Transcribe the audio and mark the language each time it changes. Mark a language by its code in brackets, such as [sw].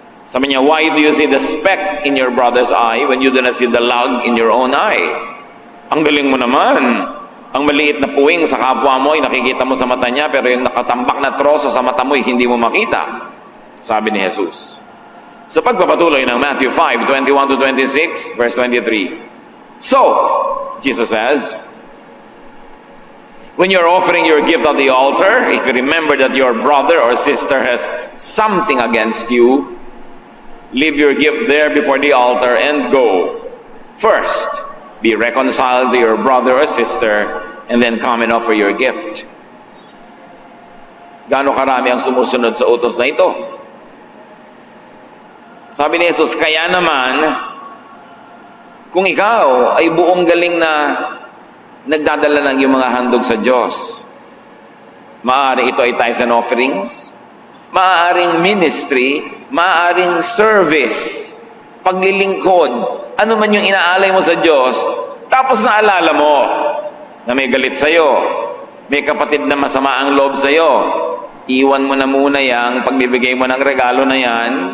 [tl] Sabi niya, [en] why do you see the speck in your brother's eye when you do not see the log in your own eye? [tl] Ang galing mo naman. Ang maliit na puwing sa kapwa mo ay nakikita mo sa mata niya, pero yung nakatambak na troso sa mata mo ay hindi mo makita. Sabi ni Jesus. Sa pagpapatuloy ng Matthew 5:21 to 26, verse 23. [en] So, Jesus says, when you're offering your gift at the altar, if you remember that your brother or sister has something against you, leave your gift there before the altar and go. First, be reconciled to your brother or sister, and then come and offer your gift. [tl] Gaano karami ang sumusunod sa utos na ito? Sabi ni Jesus, kaya naman, kung ikaw ay buong galing na nagdadala ng iyong mga handog sa Diyos, maaari ito ay [en] tithes and offerings, [tl] maaaring ministry, maaaring service, paglilingkod, ano man yung inaalay mo sa Diyos, tapos naalala mo na may galit sa'yo, may kapatid na masama ang loob sa'yo, iwan mo na muna yang pagbibigay mo ng regalo na yan,